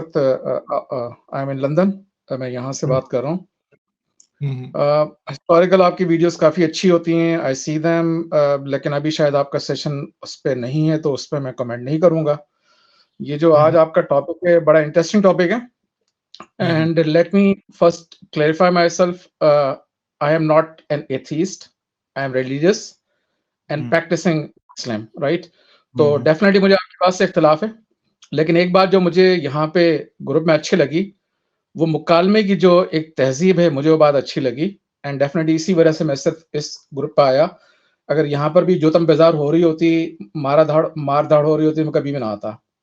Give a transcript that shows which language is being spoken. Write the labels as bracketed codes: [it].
[hi] वक्त [en] I am in London, [hi] मैं यहाँ से बात कर रहा हूँ। हम्म, हिस्टोरिकल आपकी वीडियोस काफ़ी अच्छी होती हैं, [en] I see them, [hi] लेकिन अभी शायद आपका सेशन उस पर नहीं है तो उस पर मैं कमेंट नहीं करूँगा। ये जो आज हम्म, आपका टॉपिक है बड़ा इंटरेस्टिंग टॉपिक है। हम्म, [en] And let me first clarify myself. I am not an atheist. I am religious and hmm, practicing Islam, right? [hi] तो हम्म, डेफिनेटली मुझे आपकी बात से इख्तिलाफ है, लेकिन एक बात जो मुझे यहाँ पे ग्रुप में अच्छी लगी, वो मुकालमे की जो एक तहजीब है, मुझे वो बात अच्छी लगी। एंड डेफिनेटली इसी वजह से मैं सिर्फ इस ग्रुप पे आया। अगर यहाँ पर भी जोतम बेजार हो रही होती, मार धाड़ हो रही होती, मैं कभी भी ना आता।